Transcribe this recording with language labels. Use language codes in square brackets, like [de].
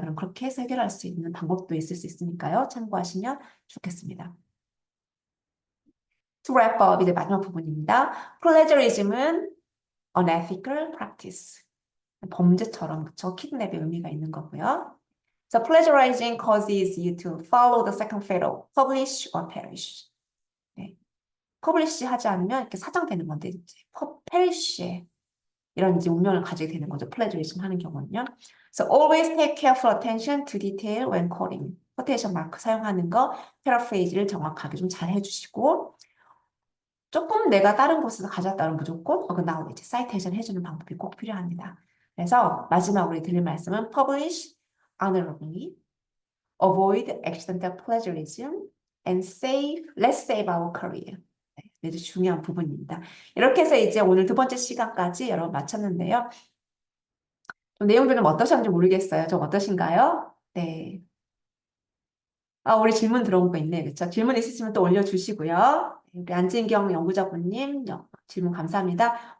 [ko] 그럼 그렇게 해서 해결할 수 있는 방법도 있을 수 있으니까요. 참고하시면 좋겠습니다. [en] To wrap up [ko] 이제 마지막 부분입니다. [en] Plagiarism은 unethical practice. [ko] 범죄처럼 그쵸? 키드냅의 의미가 있는 거고요. [en] So plagiarizing causes you to follow the second fatal, publish or perish. [ko] 네. publish 하지 않으면 이렇게 사장되는 건데 이제 perish 이런 이제 운명을 가지게 되는 거죠. 플래저리즘 하는 경우는요. [en] So always take careful attention to detail when quoting. [ko] 코테이션 마크 사용하는 거, 패러프레이즈를 정확하게 좀 잘 해주시고 조금 내가 다른 곳에서 가져왔다면 무조건 어긋나고 이제 사이테이션 해주는 방법이 꼭 필요합니다. 그래서 마지막으로 드릴 말씀은 [en] publish honorably, avoid accidental plagiarism, and let's save our career. [ko] 네, 매우 중요한 부분입니다. 이렇게 해서 이제 오늘 두 번째 시간까지 여러분 마쳤는데요. 좀 내용들 좀 어떠셨는지 모르겠어요. 좀 어떠신가요? 네. 아, 우리 질문 들어온 거 있네. 그렇죠? 질문 있으시면 또 올려주시고요. 우리 안진경 연구자분님 질문 감사합니다.